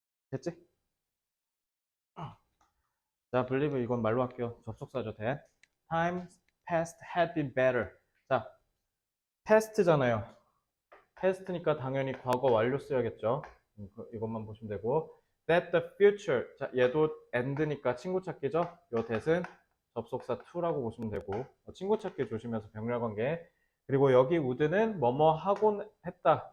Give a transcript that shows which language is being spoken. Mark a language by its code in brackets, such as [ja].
[ko] 됐지? 자, believe 이건 말로 할게요. 접속사죠, that. [en] Times past had been better. [ko] 자, past잖아요. past니까 당연히 과거 완료 써야겠죠. 이것만 보시면 되고. [en] That the future. [ko] 자, 얘도 and니까 친구 찾기죠. 요 that은 접속사 to라고 보시면 되고. 친구 찾기 조심해서 병렬 관계. 그리고 여기 would는 뭐뭐 하곤 했다.